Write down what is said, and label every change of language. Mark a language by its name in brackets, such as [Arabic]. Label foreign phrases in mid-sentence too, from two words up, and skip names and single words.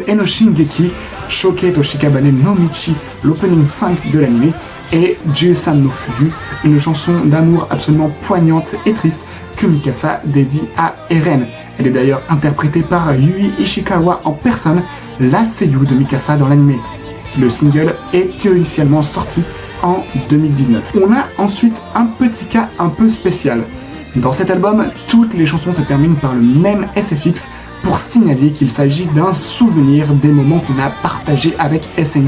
[French] no Shingeki, Shoke to Shikabane no Michi, l'opening 5 de l'anime, et Jusan no Fuyu, une chanson d'amour absolument poignante et triste que Mikasa dédie à Eren. Elle est d'ailleurs interprétée par Yui Ishikawa en personne, la seiyuu de Mikasa dans l'anime. Le single est initialement sorti en 2019. On a ensuite un petit cas un peu spécial. Dans cet album, toutes les chansons se terminent par le même SFX pour signaler qu'il s'agit d'un souvenir des moments qu'on a partagés avec SNK.